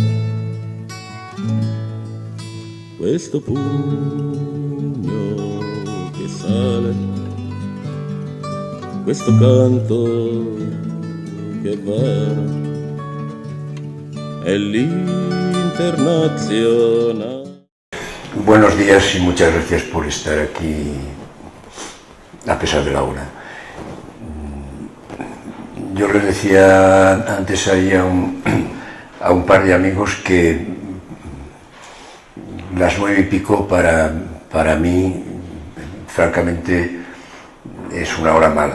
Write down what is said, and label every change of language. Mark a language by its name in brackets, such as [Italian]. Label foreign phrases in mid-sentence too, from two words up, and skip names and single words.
[Italian] Questo pugno che sale, questo canto che va, è l'Internacional. [Spanish] Buenos días y muchas gracias por estar aquí a pesar de la hora. Yo les decía antes ahí a un par de amigos que las 9:00 para mí, francamente, es una hora mala.